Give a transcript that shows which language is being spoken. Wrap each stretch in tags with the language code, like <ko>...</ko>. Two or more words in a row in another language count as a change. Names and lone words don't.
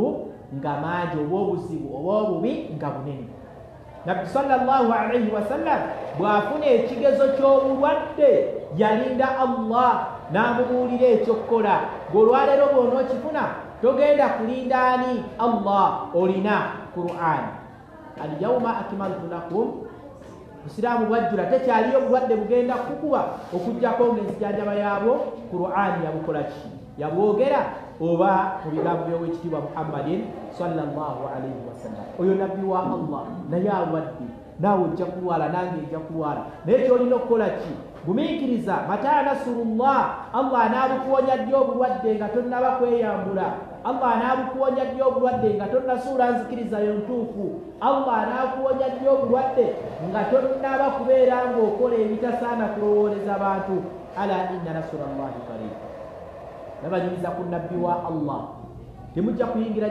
<lg>nga mangi oba obuzibu oba obubi nga bunene nabbi</lg> <ar>صلى الله عليه وسلم</ar> <lg>bw'afuna ekigezo ky'obulwadde yalinda Allah n'amubuulira ekyokukola ng'olwaleero bw'onookifuna togenda kulinda ani Allah olina Qur'an</lg> <ar>اليوم أكملت لكم</ar> <lg>Musiraamu bwajjula tekyaliyo obulwadde bugenda kukuba okujjako ng'enzijanjaba yaabwo Qur'an yabukola ki yabwogera oba mu bigambo by'owekitiibwa Muhammadin</lg> <ar>صلى الله عليه وسلم</ar> <lg>oyo nabbi wa Allah naye alwadde naawe ojja kulwala nange ejja kulwala naye kyolina okukola ki gumiikiriza</lg> <ar>متى نصر الله</ar> <lg>Allah anaabukuwonya ddi obulwadde nga tonnaba kweyambula Allah anaabukuwonya ddi obulwadde nga tonnasuula nzikirizayo ntuufu Allah anaakuwonya ddi obulwadde nga tonnaba kubeera ng'okola ebitasaana kulowooleza bantu</lg> <ar>ألا إن نصر الله قريب</ar> <lg>nabanyumiza ku nabbi wa Allah temujja kuyingira</lg>